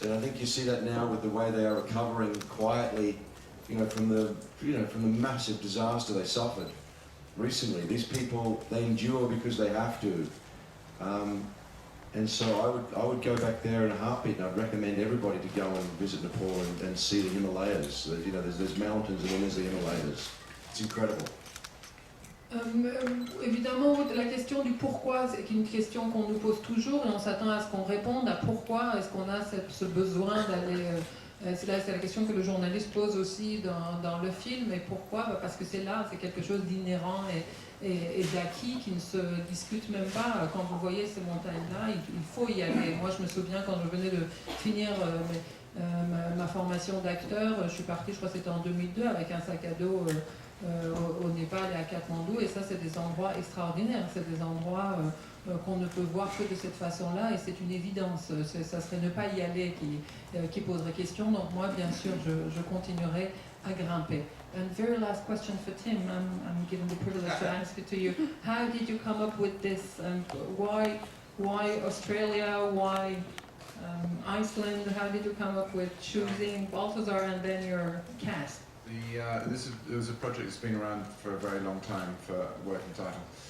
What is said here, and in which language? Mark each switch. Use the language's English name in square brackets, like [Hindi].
[English] And I think you see that now with the way they are recovering quietly, from the massive disaster they suffered recently. These people, they endure because they have to. And so I would go back there in a heartbeat, and I'd recommend everybody to go and visit Nepal and see the Himalayas. There's mountains and then there's the Himalayas. It's incredible. [French] Évidemment, la question du pourquoi, c'est une question qu'on nous pose toujours et on s'attend à ce qu'on réponde à pourquoi est-ce qu'on a ce besoin d'aller... c'est la question que le journaliste pose aussi dans le film. Et pourquoi? Parce que c'est quelque chose d'inhérent et d'acquis qui ne se discute même pas. Quand vous voyez ces montagnes-là, il faut y aller. Moi, je me souviens quand je venais de finir ma formation d'acteur, je suis partie, je crois que c'était en 2002, avec un sac à dos au Népal et à Katmandou, et ça c'est des endroits extraordinaires, c'est des endroits qu'on ne peut voir que de cette façon-là, et c'est une évidence. Ça serait ne pas y aller qui poserait question, donc moi bien sûr je continuerai à grimper. [English] And very last question for Tim, I'm given the privilege to ask it to you. How did you come up with this, and why Australia, why Iceland? How did you come up with choosing Balthazar and then your cast? It was a project that's been around for a very long time for working title.